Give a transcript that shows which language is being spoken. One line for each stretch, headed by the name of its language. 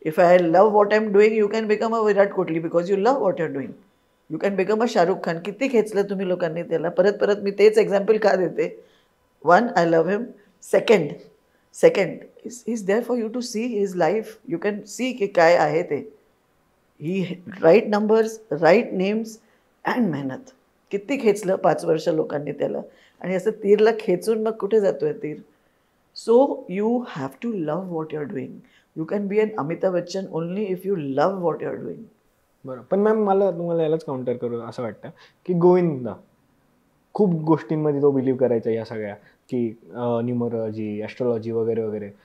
English: If I love what I'm doing, you can become a Virat Kohli because you love what you're doing. You can become a Shahrukh Khan.
Marathi: किती खेचलं तुम्ही लोकांनी त्याला. परत परत मी तेच एक्झाम्पल का देते.
English: 1, I love him. Second, he's there for you to see his life. You can see
Marathi: की काय आहे ते.
English: He right numbers, right names and मेहनत.
Marathi: किती खेचलं 5 वर्ष लोकांनी त्याला. आणि असं तीरला खेचून मग कुठे जातोय तीर.
English: So you have to love what you are doing. You can be an Amitabh Bachchan only if you love what you are doing.
Marathi: बरं, पण मॅम मला तुम्हाला यालाच काउंटर करू असं वाटतं की गोविंदा खूप गोष्टींमध्ये तो बिलीव्ह करायचा या सगळ्या की न्यूमरोलॉजी, ॲस्ट्रॉलॉजी वगैरे वगैरे.